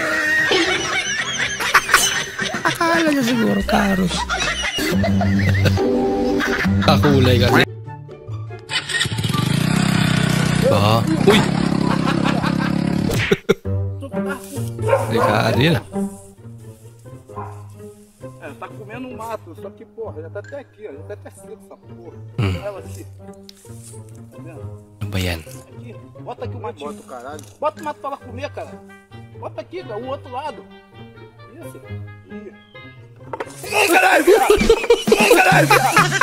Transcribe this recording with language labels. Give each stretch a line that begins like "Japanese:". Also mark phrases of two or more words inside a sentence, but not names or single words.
Filipino: Akala niya siguro karos. Kakulay kasi. Uy! Delikado yun ah.
Portuguese: Tá comendo um mato, só que, porra, já tá até aqui, ó. Já tá até seco essa porra. Olha aqui. Tá vendo?
Filipino: Ano ba yan?
Portuguese: Aqui, bota aqui o matinho. Bota o caralho. Bota o mato pra ela comer, cara. Bota aqui, cara, o outro lado. Isso. Ai, caralho, viado! Ai, caralho, viado!